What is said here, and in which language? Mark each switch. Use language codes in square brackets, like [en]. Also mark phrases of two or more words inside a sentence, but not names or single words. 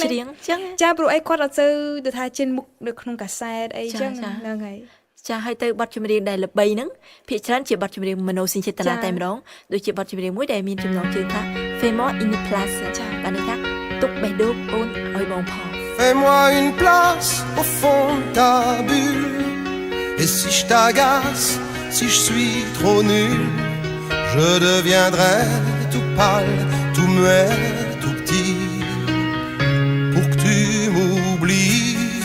[km] ច្រៀងចឹង ចាព្រោះអីគាត់អត់សូវទៅថាចេញមុខនៅក្នុងកាសែតអីចឹងហ្នឹងហើយ ចាឲ្យទៅបទចម្រៀងដែលល្បីហ្នឹងភាគច្រើនជាបទចម្រៀងមនោសញ្ចេតនាតែម្ដងដូចជាបទចម្រៀងមួយដែលមានចំណងជើងថា [fr] Fais-moi une place [km] បានន័យថាទុកបេះដូងអូនឲ្យបងផង [fr] Fais-moi une place au fond de ta bulle. Et si je t'agace, si je suis trop nul, je deviendrai tout pâle, tout muet, tout petit, pour que tu m'oublies.